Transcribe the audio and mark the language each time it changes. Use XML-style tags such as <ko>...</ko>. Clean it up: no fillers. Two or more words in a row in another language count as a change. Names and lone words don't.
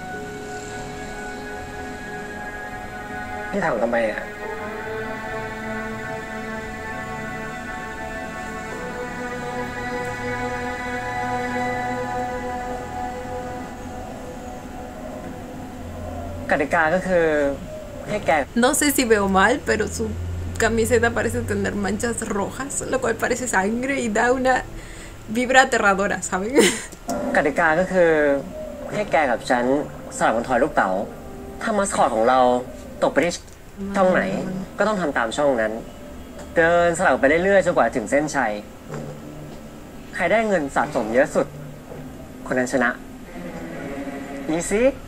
<th>พี่ถามทำไมอ่ะ กติกาก็คือให้แก</th> <es>No sé si veo mal, pero su camiseta parece tener manchas rojas, lo cual parece sangre y da una vibra aterradora, ¿saben?</es> <th>กติกาก็คือให้แกกับฉันสลับกันถอยลูกเต๋าถ้ามาสคอตของเราตกไปที่ช่องไหนก็ต้องทำตามช่องนั้น เดินสลับไปเรื่อยๆจนกว่าถึงเส้นชัย ใครได้เงินสะสมเยอะสุด คนนั้นชนะ easy</th>